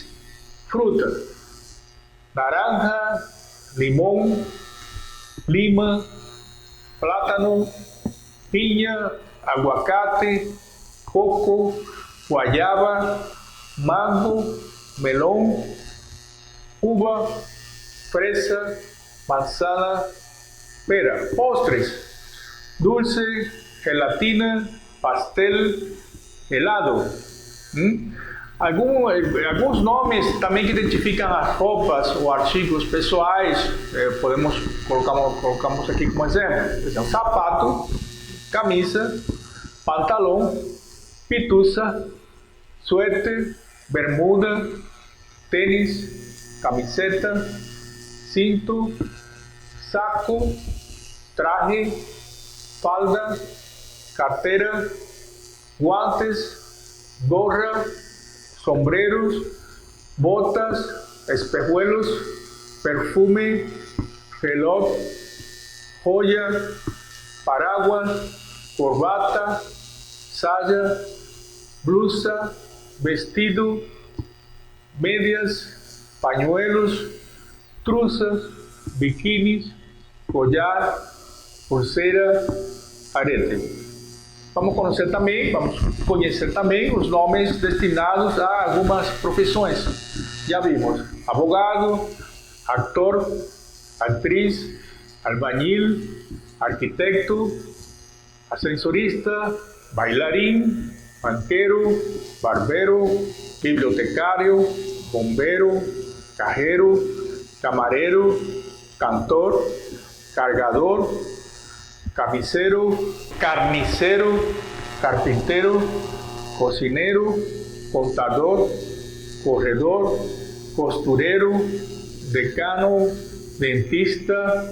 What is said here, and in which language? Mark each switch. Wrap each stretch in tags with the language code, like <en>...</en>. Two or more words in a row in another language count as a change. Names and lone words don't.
<es>Frutas: naranja, limón, lima, plátano, piña, aguacate, coco, guayaba, mango, melón, uva, fresa, manzana, pera. Postres: dulce, gelatina, pastel, helado.</es> <pt>Alguns nomes também que identificam as roupas ou artigos pessoais, colocamos aqui como exemplo. Por exemplo, sapato, camisa, pantalão, pituça, suéter, bermuda, tênis, camiseta, cinto, saco, traje, falda, carteira,</pt> <es>guantes, gorra, sombreros, botas, espejuelos, perfume, reloj, joya, paraguas, corbata, saya, blusa, vestido, medias, pañuelos, truzas, biquinis, collar,</es> <pt>pulseira, arete. Vamos conhecer também os nomes destinados a algumas profissões. Já vimos: advogado, ator, atriz,</pt> <es>albañil, arquitecto, ascensorista, bailarín, banquero, barbero, bibliotecário, bombero, cajero, camarero, cantor, cargador, camisero, carnicero, carpintero, cocinero, contador, corredor, costurero, decano, dentista,</es>